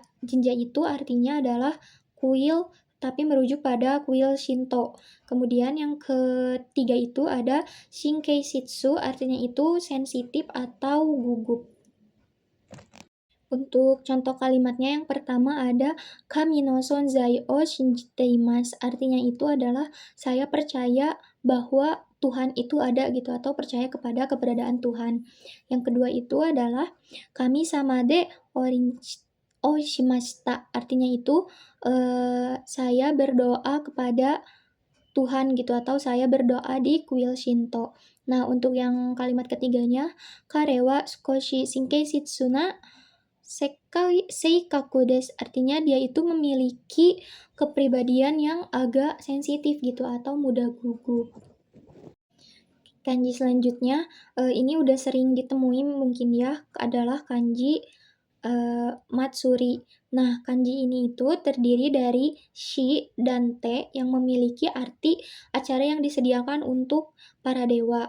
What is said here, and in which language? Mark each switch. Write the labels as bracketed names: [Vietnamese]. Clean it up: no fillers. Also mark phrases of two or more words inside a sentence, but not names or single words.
[Indonesian] Jinja itu artinya adalah kuil tapi merujuk pada kuil Shinto. Kemudian yang ketiga itu ada Shinkei Shitsu, artinya itu sensitif atau gugup. [Japanese] Untuk contoh kalimatnya yang pertama ada 神の存在を信じています, [Indonesian] artinya itu adalah saya percaya bahwa Tuhan itu ada gitu atau percaya kepada keberadaan Tuhan. Yang kedua itu adalah [Japanese] 神様でおしました, [Indonesian] artinya itu saya berdoa kepada Tuhan gitu atau saya berdoa di kuil Shinto. Nah, untuk yang kalimat ketiganya, [Japanese] 彼は少し神経質な性格です, [Indonesian] artinya dia itu memiliki kepribadian yang agak sensitif gitu atau mudah gugup. Kanji selanjutnya, ini udah sering ditemuin mungkin ya, adalah kanji matsuri. Nah, kanji ini itu terdiri dari shi dan te yang memiliki arti acara yang disediakan untuk para dewa.